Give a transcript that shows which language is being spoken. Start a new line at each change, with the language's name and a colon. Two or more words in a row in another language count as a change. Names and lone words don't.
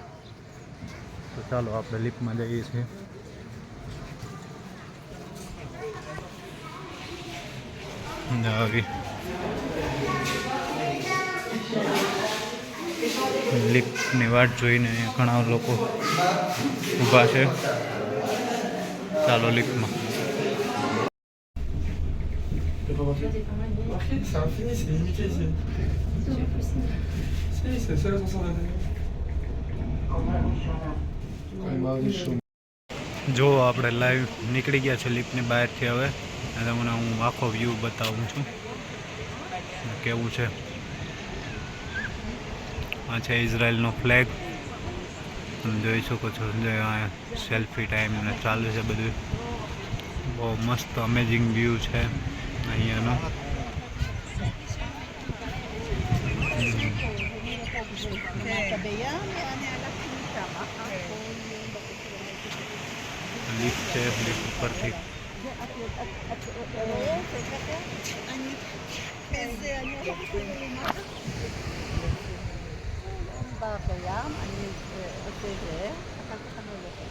Gujarati: તો ચાલો આપણે લિફ્ટમાં જઈએ છીએ. આવી લિફ્ટની વાટ જોઈને ઘણા લોકો ઊભા છે. ચાલો લિફ્ટમાં.
French: C'est infini, c'est limité ici. Si, c'est le seul ascenseur de la
Gujarati: જો આપણે લાઈવ નીકળી ગયા છે લિફ્ટની બહારથી. હવે તમને હું આખો વ્યૂ બતાવું છું કેવું છે. આ છે ઇઝરાયલનો ફ્લેગ, તમે જોઈ શકો છો.
English: selfie time
Gujarati: ને ચાલુ છે બધું. બહુ મસ્ત
English: amazing view
Gujarati: છે અહીંયાનો.
Hebrew: בים, אני הלכתי משם.
Gujarati: લિફ્ટ છે લિફ્ટ ઉપરથી
Hebrew: את רואה? אני איזה, אני הולכת למטה. בים, אני עושה זה, אחר כך אני הולכת.